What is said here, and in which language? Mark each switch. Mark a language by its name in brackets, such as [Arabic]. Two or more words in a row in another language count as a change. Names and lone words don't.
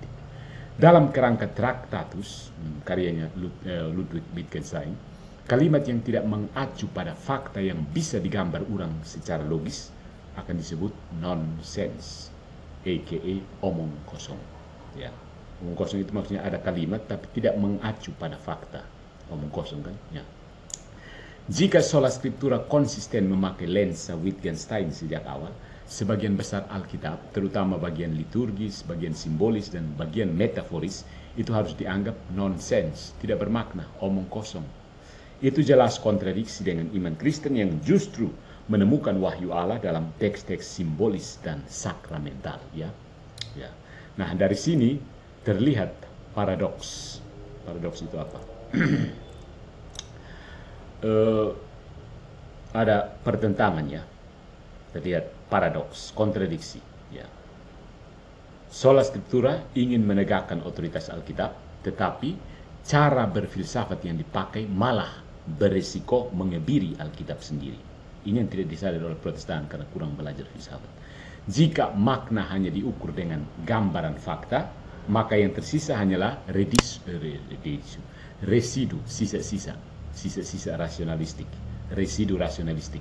[Indonesian] Dalam kerangka Traktatus, karyanya Ludwig Wittgenstein, kalimat yang tidak mengacu pada fakta yang bisa digambar ulang secara logis akan disebut nonsense, aka omong kosong. Ya, omong kosong itu maksudnya ada kalimat tapi tidak mengacu pada fakta. Omong kosong kan? Ya. Jika [Latin] sola scriptura [Indonesian] konsisten memakai lensa Wittgenstein sejak awal, sebagian besar Alkitab, terutama bagian liturgis, bagian simbolis, dan bagian metaforis, itu harus dianggap nonsens, tidak bermakna, omong kosong. Itu jelas kontradiksi dengan iman Kristen yang justru menemukan wahyu Allah dalam teks-teks simbolis dan sakramental. Ya. Ya. Nah, dari sini terlihat paradoks. Paradoks itu apa? Ada pertentangan ya. Kita lihat paradoks, kontradiksi ya. [Latin] Sola scriptura [Indonesian] ingin menegakkan otoritas Alkitab, tetapi cara berfilsafat yang dipakai malah berisiko mengebiri Alkitab sendiri. Ini yang tidak disadari oleh Protestan karena kurang belajar filsafat. Jika makna hanya diukur dengan gambaran fakta, maka yang tersisa hanyalah residu, sisa-sisa rasionalistik, residu rasionalistik.